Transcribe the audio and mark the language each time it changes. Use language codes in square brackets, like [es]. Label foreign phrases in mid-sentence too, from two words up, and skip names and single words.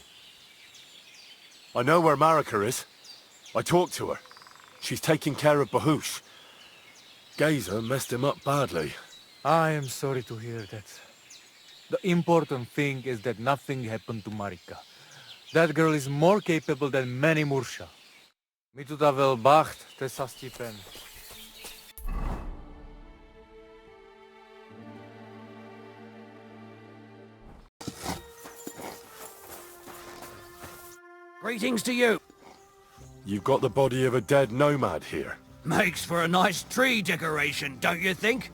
[en] I know where Marika is. I talked to her. She's taking care of Bahush. Geza messed him up badly. I am sorry to hear that. The important thing is that nothing happened to Marika. That girl is more capable than many Mursha. [rom] Mi tu ta vel bacht, te sastipen. [en] Greetings to you. You've got the body of a dead nomad here. Makes for a nice tree decoration, don't you think?